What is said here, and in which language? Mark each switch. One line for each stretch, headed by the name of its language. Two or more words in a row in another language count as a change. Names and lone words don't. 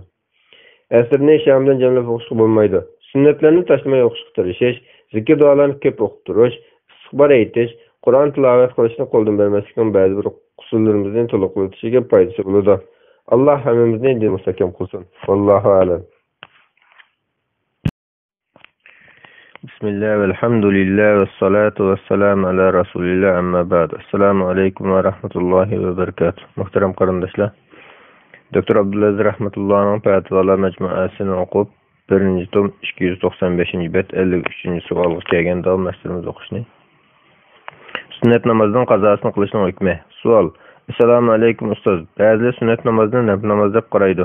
Uzbek: Asrni sham bilan jamlab o'qish bo'lmaydi. Sunnatlarni tashlamay o'qishga tirishish, zikr duolarni ko'p o'qib turish, istighfar aytish, Qur'on tilovat qilishni qo'ldan bermaslikning ba'zi bir usullarimizning to'liq o'tishiga foydasi bo'ladi. Alloh hammamizni din mustahkam qilsin.
Arabic: والله أعلم بسم الله, والحمد لله والصلاة والسلام على رسول الله, أما بعد. السلام عليكم ورحمة الله وبركاته.
Uzbek: Muhterem qarindoshlar,
Arabic: Dr.
Uzbek: Abdulaziz rahmetullahning fatvolar majmuasini o'qib, 1-tom 295-bet 53-savolga kelgan davom ettiramiz o'qishni. Sunnat namozning qazosini qilishning hukmi. Savol:
Arabic: السلام عليكم
Uzbek: ustoz. Ba'zilar sunnat namozni nafl namoz deb qaraydi.